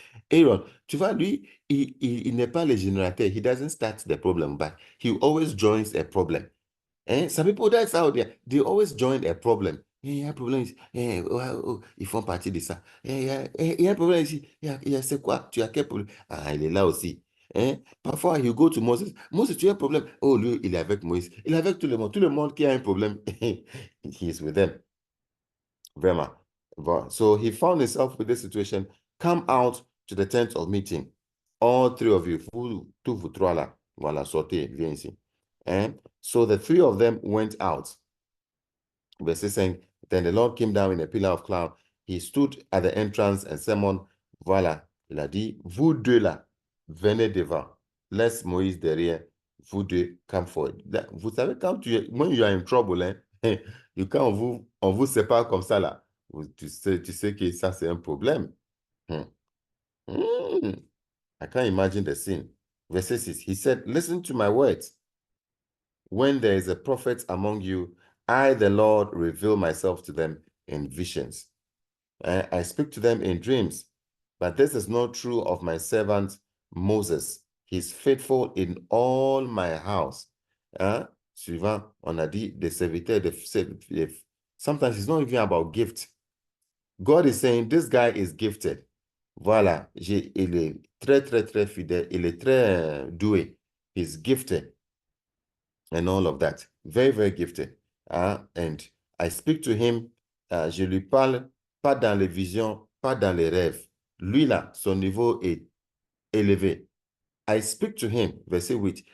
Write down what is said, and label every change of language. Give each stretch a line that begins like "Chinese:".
French: Aaron, tu vois, lui, il n'est pas le générateur.
English: He doesn't start the problem, but he always joins a problem. Some people, that's how they always join a problem.
French: Il y a un problème ici. Ils font partie de ça. Il y a un problème ici. C'est quoi? Tu as quel problème? Ah, il est là aussi. Parfois,
English: you go to Moses.
French: Moses, tu as un problème. Oh, lui, il est avec Moïse. Il est avec tout le monde. Tout le monde qui a un problème,
English: he is with them.
French: Vraiment. Voilà.
English: So he found himself with this situation. Come out to the tent of meeting. All three of you.
French: Tous vous trois là. Voilà, sortez. Viens ici.
English: So the three of them went out. Verse 5, then the Lord came down in a pillar of cloud. He stood at the entrance and summoned.
French: Voilà, il a dit, vous deux là, venez devant. Laisse Moïse derrière. Vous deux,
English: come forward.
French: Vous savez,
English: when you are in trouble,
French: quand on vous sépare comme ça là, tu sais que ça c'est un problème.
English: I can't imagine the scene. Verse 6, he said, listen to my words. When there is a prophet among you, I, the Lord, reveal myself to them in visions. I speak to them in dreams. But this is not true of my servant Moses. He's faithful in all my house.
French: Suivant, on a dit des serviteurs.
English: Sometimes it's not even about gift. God is saying, this guy is gifted.
French: Voilà, il est très, très, très fidèle. Il est très doué.
English: He's gifted. And all of that. Very, very gifted. And I speak to him,
French: je lui parle pas dans les visions, pas dans les rêves. Lui là, son niveau est élevé.
English: I speak to him,
French: verset 8.